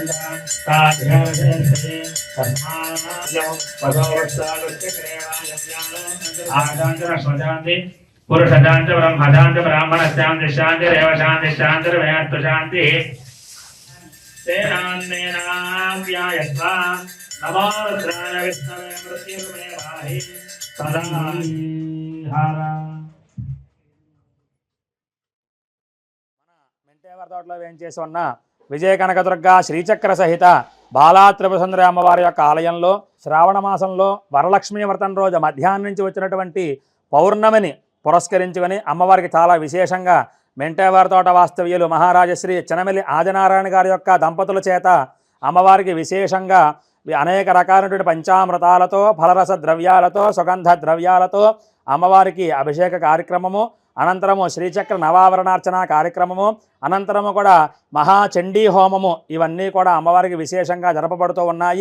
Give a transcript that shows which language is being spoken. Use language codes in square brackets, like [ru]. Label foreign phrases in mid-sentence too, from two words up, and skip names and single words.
[sa] शान्ति पुरुषशान्ति ब्रह्मशान्ति ब्राह्मणशान्ति शान्ति देव शान्ति शान्तिर्वेस्तु शान्तिः तेनान्नेनाव्यायस्वा नमो रुद्राय विष्णवे मृत्युर्मे पाहि सदा [te] మెంటేవర్ తోటలో వేంచేసి ఉన్న విజయ కనకదుర్గ శ్రీచక్ర సహిత బాలా త్రిపుర సుందరి అమ్మవారి యొక్క ఆలయంలో శ్రావణ మాసంలో వరలక్ష్మీ వ్రతం రోజు మధ్యాహ్నం నుంచి వచ్చినటువంటి పౌర్ణమిని పురస్కరించుకొని అమ్మవారికి చాలా విశేషంగా మెంటేవర్ తోట వాస్తవ్యులు మహారాజశ్రీ చినమెల్లి ఆదినారాయణ గారి యొక్క దంపతుల చేత అమ్మవారికి విశేషంగా అనేక రకాలైనటువంటి పంచామృతాలతో ఫలరస ద్రవ్యాలతో సుగంధ ద్రవ్యాలతో అమ్మవారికి అభిషేక కార్యక్రమము, అనంతరము శ్రీచక్ర నవావరణార్చన కార్యక్రమము, అనంతరము కూడా మహాచండీ హోమము ఇవన్నీ కూడా అమ్మవారికి విశేషంగా జరపబడుతూ ఉన్నాయి.